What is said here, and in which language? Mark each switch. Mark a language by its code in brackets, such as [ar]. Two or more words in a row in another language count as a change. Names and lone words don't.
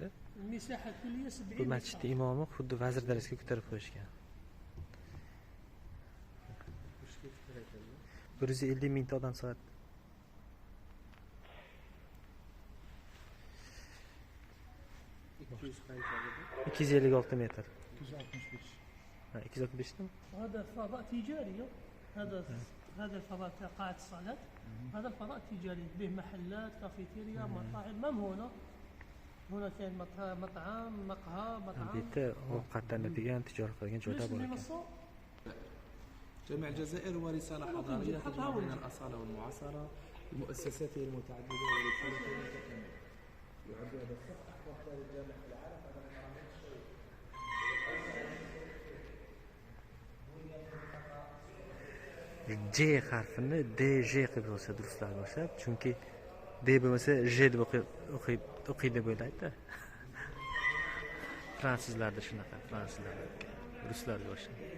[uz] Bu masjidning imomi xuddi vazir darajasiga ko'tarib qo'yishgan. 150 mingta odam soat. 256 metr. [ar] 265 تم؟ هذا فضاء تجاري. هذا الفضاء قاعة الصلاة. هذا الفضاء تجاري به محلات كافيتيريا مطاعم. هنا كان مطعم مقهى مطعم. [uz] bitta ovqatlanadigan tijorat qilgan joyda bor ekan. [ar] جامع الجزائر ورسالة حضارية تجمع بين الأصالة والمعاصرة بمؤسساته المتعددة ورسالته المتكاملة. يعد هذا الصف أحدث أحداث الجامع في العالم. [uz] J harfini DJ qilib yozsa durustlarga o'xshab, chunki D bo'lmasa J deb o'qiydi deb o'ylaydi. Fransuzlarda shunaqa, ruslarga o'xshab.